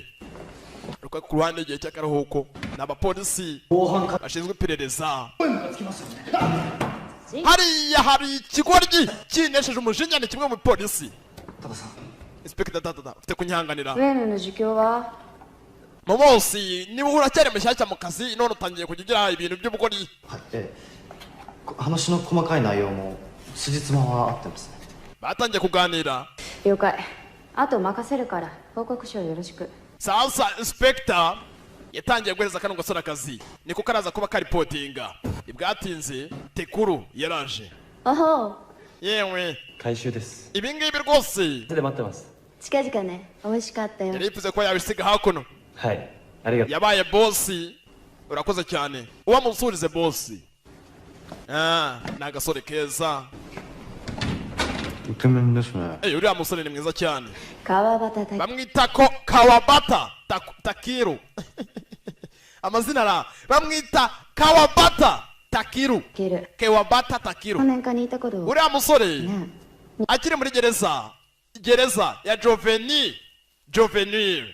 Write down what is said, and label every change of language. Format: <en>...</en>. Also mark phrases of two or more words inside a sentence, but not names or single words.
<rw>Ruka ku ruhande igihe cy'akaruhuko n'abapolisi bashinzwe iperereza. Hariya hari ikigoryi kinesheje umujinya, ni kimwe mu polisi. Inspector Data ufite kunyihanganira Momosi, niba uracyari mushyashya mu kazi none utangiye kugira ibintu by'ubugori.</rw> <ja>話の細かい内容も辻褄は合ってますね。</ja> <rw>batangiye kuganira.</rw> <ja>了解。あと任せるから報告書よろしく。</ja> <rw>Sasa Inspector yatangiye guhereza kano gasore akazi, niko karaza kuba karipotinga. Ibwatinze Tekuru yaraje. Oho. Yewe</rw> <ja>回収です。</ja> <rw>ibi ngibi rwose</rw> <ja>で待ってます。近々ね。美味しかったよ。</ja> <rw>yarifuze ko yabisiga hakuno.</rw> <ja>はい。ありがとう。</ja> <rw>yabaye bosi, urakoze cyane. Uwamusurize bosi. Ni agasore keza.</rw> <ja>イケメンですね。</ja> <rw>uriya musore ni mwiza cyane. Kawabata Bamwita ko Kawabata Takiru. Amazina ra bamwita Kawabata Takiru. Kawabata Takiru. Uriya musore akiri muri gereza ya Juvenile.</rw>